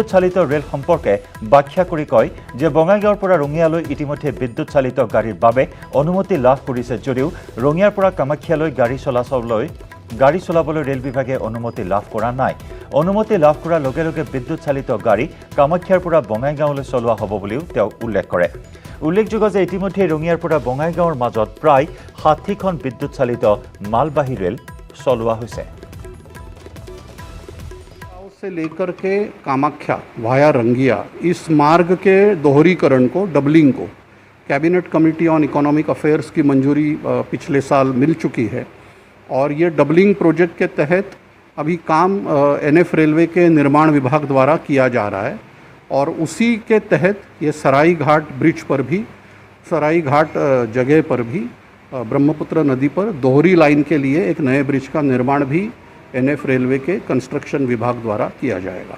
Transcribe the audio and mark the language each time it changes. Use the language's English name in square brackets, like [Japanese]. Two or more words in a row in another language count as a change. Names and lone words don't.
[Assamese] চালিত ৰেল সম্পৰ্কে ব্যাখ্যা কৰি কয় যে বঙাইগাঁৱৰ পৰা ৰঙিয়ালৈ ইতিমধ্যে বিদ্যুৎ চালিত গাড়ীৰ বাবে অনুমতি লাভ কৰিছে যদিও ৰঙিয়াৰ পৰা কামাখ্যালৈ গাড়ী চলাবলৈ ৰেল বিভাগে অনুমতি লাভ কৰা নাই অনুমতি লাভ কৰাৰ লগে লগে বিদ্যুৎ চালিত গাড়ী কামাখ্যাৰ পৰা বঙাইগাঁৱলৈ চলোৱা হ'ব বুলিও তেওঁ উল্লেখ কৰে উল্লেখযোগ্য যে ইতিমধ্যে ৰঙিয়াৰ পৰা বঙাইগাঁৱৰ মাজত প্ৰায় 60খন বিদ্যুৎ চালিত মালবাহী ৰেল চলোৱা হৈছে [Hindi] से लेकर के कामाख्या वाया रंगिया इस मार्ग के दोहरीकरण को डबलिंग को कैबिनेट कमेटी ऑन इकोनॉमिक अफेयर्स की मंजूरी पिछले साल मिल चुकी है और ये डबलिंग प्रोजेक्ट के तहत अभी काम एनएफ रेलवे के निर्माण विभाग द्वारा किया जा रहा है और उसी के तहत ये सराई घाट ब्रिज पर भी, सराई घाट जगह पर भी ब्रह्मपुत्र नदी पर दोहरी लाइन के लिए एक नए ब्रिज का निर्माण भी एनएफ रेलवे के कंस्ट्रक्शन विभाग द्वारा किया जाएगा।